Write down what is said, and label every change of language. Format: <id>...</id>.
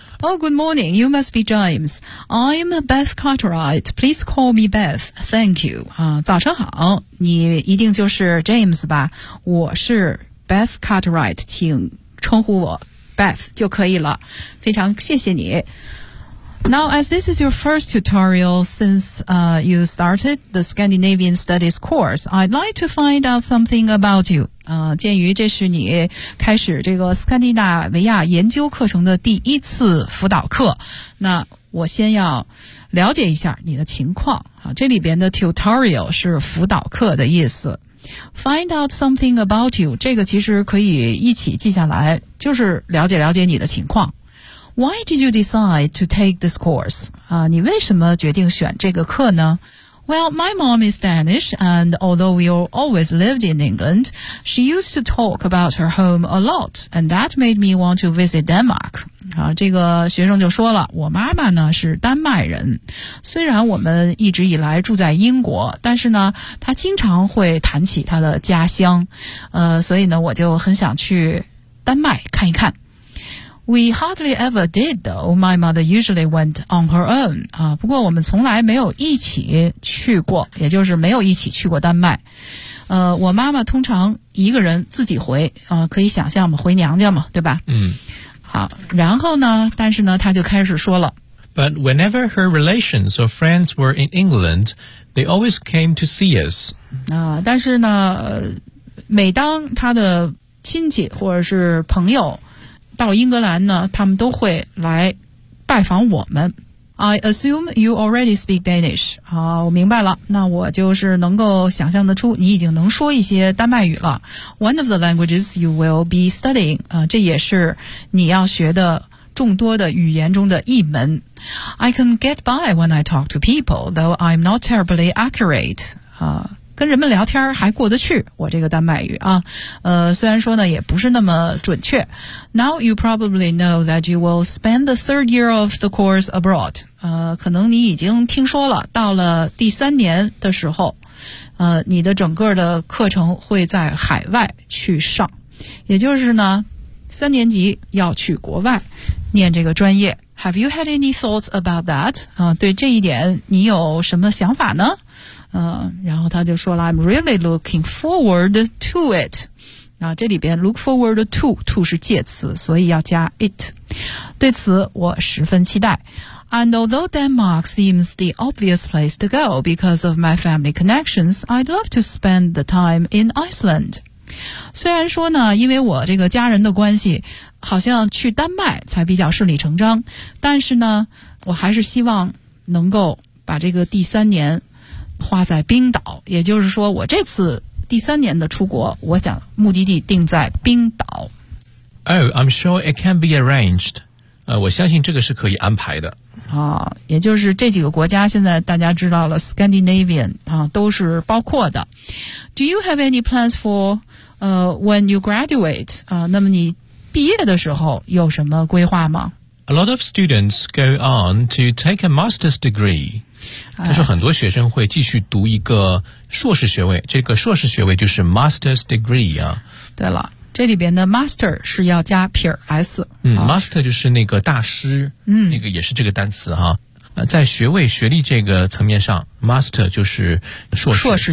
<en>Oh, good morning. You must be James. I'm Beth Cartwright. Please call me Beth. Thank you.</en> <zh>早上好，你一定就是 James 吧？我是 Beth Cartwright， 请称呼我 Beth 就可以了。非常谢谢你。</zh> <en>Now, as this is your first tutorial since, you started the Scandinavian Studies course, I'd like to find out something about you.</en> <zh>鉴于这是你开始这个斯堪的纳维亚研究课程的第一次辅导课，那我先要了解一下你的情况。这里边的 tutorial 是辅导课的意思。</zh> <en>Find out something about you，</en> <zh>这个其实可以一起记下来，就是了解了解你的情况。</zh> <en>Why did you decide to take this course？</en> <zh>你为什么决定选这个课呢？</zh> <en>Well, my mom is Danish, and although we always lived in England, she used to talk about her home a lot, and that made me want to visit Denmark.</en> <zh>好，这个学生就说了，我妈妈呢是丹麦人，虽然我们一直以来住在英国，但是呢，她经常会谈起她的家乡，所以呢，我就很想去丹麦看一看。</zh> <en>We hardly ever did, though. My mother usually went on her own.</en> <zh>不过我们从来没有一起去过，也就是没有一起去过丹麦。我妈妈通常一个人自己回，可以想象嘛，回娘家嘛，对吧？嗯。好，然后呢？但是呢，她就开始说了。</zh> <en>But whenever her relations or friends were in England, they always came to see us.</en> <zh>但是呢，每当她的亲戚或者是朋友到英格兰呢，他们都会来拜访我们。</zh> <en>I assume you already speak Danish.</en> <zh>好，我明白了，那我就是能够想象得出你已经能说一些丹麦语了。</zh> <en>One of the languages you will be studying.</en> <zh>这也是你要学的众多的语言中的一门。</zh> <en>I can get by when I talk to people, though I'm not terribly accurate.</en> <zh>跟人们聊天还过得去，我这个丹麦语啊，虽然说呢也不是那么准确。</zh> <en>Now you probably know that you will spend the third year of the course abroad.</en> <zh>可能你已经听说了，到了第三年的时候，你的整个的课程会在海外去上，也就是呢，三年级要去国外念这个专业。</zh> <en>Have you had any thoughts about that?</en> <zh>对这一点你有什么想法呢？然后他就说了</zh> <en>I'm really looking forward to it.</en> <zh>然后这里边 look forward to 是介词，所以要加 it. 对此我十分期待。</zh> <en>And although Denmark seems the obvious place to go because of my family connections, I'd love to spend the time in Iceland.</en> <zh>虽然说呢，因为我这个家人的关系，好像去丹麦才比较顺理成章，但是呢，我还是希望能够把这个第三年花在冰岛，也就是说我这次第三年的出国，我想目的地定在冰岛。</zh> <en>Oh, I'm sure it can be arranged.</en> <zh>我相信这个是可以安排的。也就是这几个国家现在大家知道了 Scandinavian, 都是包括的。</zh> <en>Do you have any plans for, when you graduate?</en> <zh>那么你毕业的时候有什么规划吗？</zh> <en>A lot of students go on to take a master's degree.</en> <zh>但是很多学生会继续读一个硕士学位，这个硕士学位就是 master's degree 啊。对了，这里边的 master 是要加撇 s。 master 就是那个大师，那个也是这个单词哈。在学位学历这个层面上 ，master 就是硕士</zh>